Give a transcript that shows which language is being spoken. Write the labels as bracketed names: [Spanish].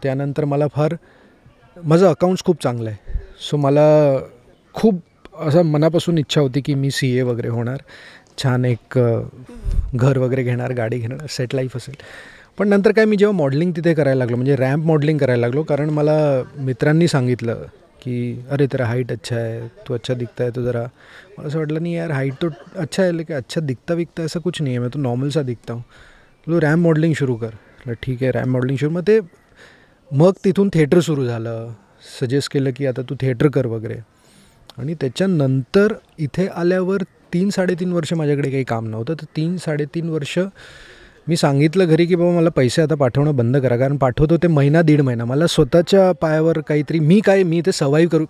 [Marathi] त्यानंतर मला माझं अकाउंट्स खूप चांगलं आहे, सो मला खूप असं मनापासून इच्छा होती की मी CA वगैरे होणार, छान एक घर वगैरे घेणार, गाडी घेणार, सेट लाईफ असेल. पण नंतर काय, मी जेव्हा मॉडेलिंग तिथे करायला लागलो, म्हणजे रॅम्प मॉडेलिंग करायला लागलो, कारण मला मित्रांनी सांगितलं की [Hindi] अरे तेरा हाईट अच्छा है, तू अच्छा दिखता है, तो जरा. [Marathi] मला असं वाटलं नाही यार, [Hindi] हाईट तो अच्छा है लेकिन अच्छा दिखता विकता ऐसा कुछ नहीं है, मैं तो नॉर्मल सा दिखता हूँ. [Marathi] तो रॅम्प मॉडेलिंग सुरू कर. ठीक आहे, रॅम्प मॉडेलिंग सुरू. मग तिथून थिएटर सुरू झालं. सजेस्ट केलं की आता तू थिएटर कर वगैरे. आणि त्याच्यानंतर इथे आल्यावर 3-3.5 वर्ष माझ्याकडे काही काम नव्हतं. तर 3-3.5 वर्ष मी सांगितलं घरी की बाबा मला पैसे आता पाठवणं बंद करा, कारण पाठवतो ते 1-1.5 महिना मला स्वतःच्या पायावर काहीतरी मी ते सर्वाईव्ह करू.